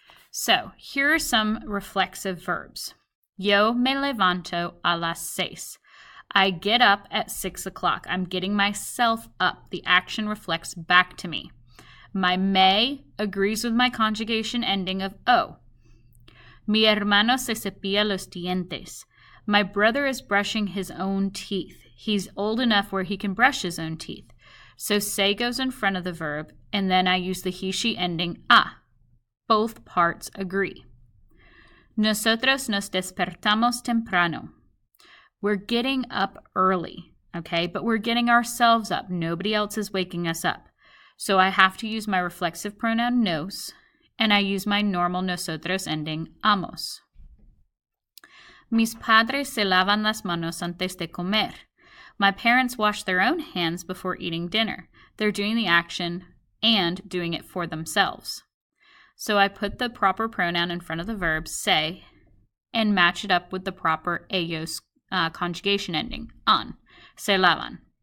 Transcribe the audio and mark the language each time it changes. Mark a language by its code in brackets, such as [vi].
[en] So, here are some reflexive verbs. [es] Yo me levanto a las 6. [en] I get up at 6 o'clock. I'm getting myself up. The action reflects back to me. My me agrees with my conjugation ending of o. [es] Mi hermano se cepilla los dientes. [en] My brother is brushing his own teeth. He's old enough where he can brush his own teeth. So se goes in front of the verb, and then I use the he, she ending a. Both parts agree. [es] Nosotros nos despertamos temprano. [en] We're getting up early, okay? But we're getting ourselves up. Nobody else is waking us up. So I have to use my reflexive pronoun nos, and I use my normal nosotros ending amos. [es] Mis padres se lavan las manos antes de comer. [en] My parents wash their own hands before eating dinner. They're doing the action and doing it for themselves. So I put the proper pronoun in front of the verb, se, and match it up with the proper ellos conjugation ending, an, se lavan.